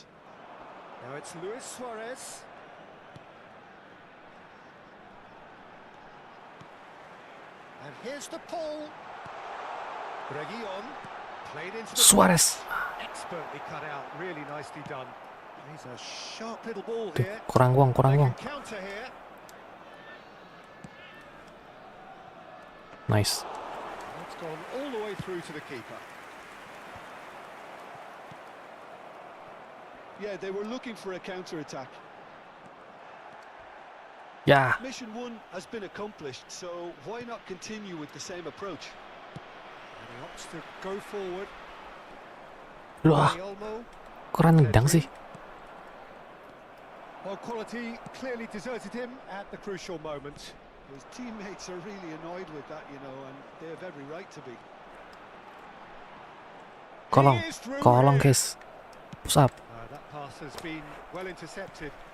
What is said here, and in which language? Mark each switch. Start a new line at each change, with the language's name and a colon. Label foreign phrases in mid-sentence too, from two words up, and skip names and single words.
English: Now it's Luis Suarez. And here's the pull. Reguilon played into the Suarez. expertly cut out, really nicely done. He's a sharp little ball here.
Javanese: Kurang wong, kurang
English: They
Javanese: wong.
English: can counter here. Nice. It's gone all the way through to the keeper. Yeah, they were looking for a counter-attack.
Indonesian: Ya.
English: Mission 1 has been accomplished, so why not continue with the same approach? And he opts to go forward.
Indonesian: Wah, Olmo. kurang nendang sih.
English: Well, quality clearly deserted him at the crucial moment. His teammates are really annoyed with that, you know, and they have every right to be.
Indonesian: Kolong,
English: He is through
Indonesian: kolong
English: here. guys. Push up. That pass has been well intercepted.